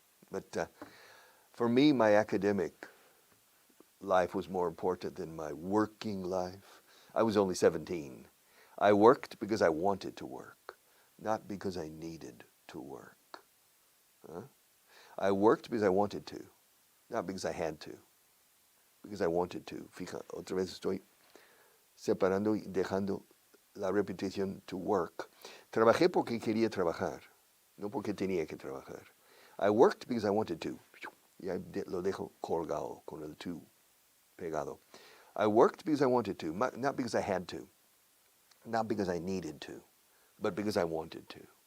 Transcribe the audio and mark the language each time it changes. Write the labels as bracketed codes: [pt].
[en] But for me, my academic life was more important than my working life. I was only 17. I worked because I wanted to work, not because I needed to work. Huh? I worked because I wanted to, not because I had to, because I wanted to. [es] Fija, otra vez estoy separando y dejando la repetición [en] to work. [es] Trabajé porque quería trabajar, no porque tenía que trabajar. [en] I worked because I wanted to. [es] Y lo dejo colgado con el [en] to [es] pegado. [en] I worked because I wanted to, not because I had to, not because I needed to, but because I wanted to.